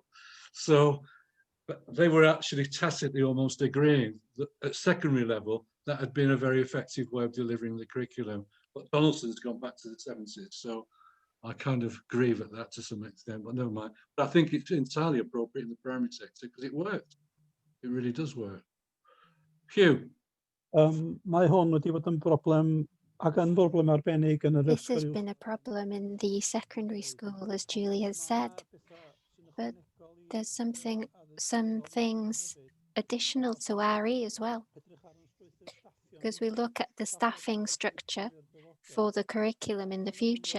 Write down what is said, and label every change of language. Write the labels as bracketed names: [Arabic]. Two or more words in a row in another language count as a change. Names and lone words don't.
[English] So they were actually tacitly almost agreeing that at secondary level, that had been a very effective way of delivering the curriculum. But Donaldson's gone back to the 70s. So I kind of grieve at that to some extent, but never mind. But I think it's entirely appropriate in the primary sector because it worked. It really does work. Hugh. [Welsh] Mae hwn wedi bod yn broblem ac yn broblem arbennig yn yr [English] This has been a problem in the secondary school, as Julie has said, but there's some things additional to RE as well, because we look at the staffing structure for the curriculum in the future.